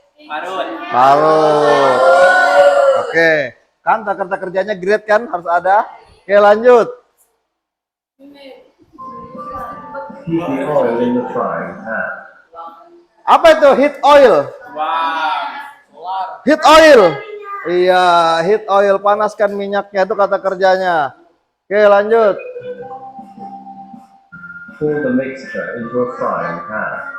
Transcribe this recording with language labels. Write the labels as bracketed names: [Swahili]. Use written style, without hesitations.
[Indonesian] Parut. Parut. Oke. Kan kata kerjanya great kan harus ada. Oke, lanjut. [English] Keep the oil in the frying pan. [Indonesian] Apa itu [English] heat oil? Wow. Heat oil. [Indonesian] Iya, [English] heat oil, [Indonesian] panaskan minyaknya itu kata kerjanya. Oke, lanjut. [English] Pour the mixture into a frying pan.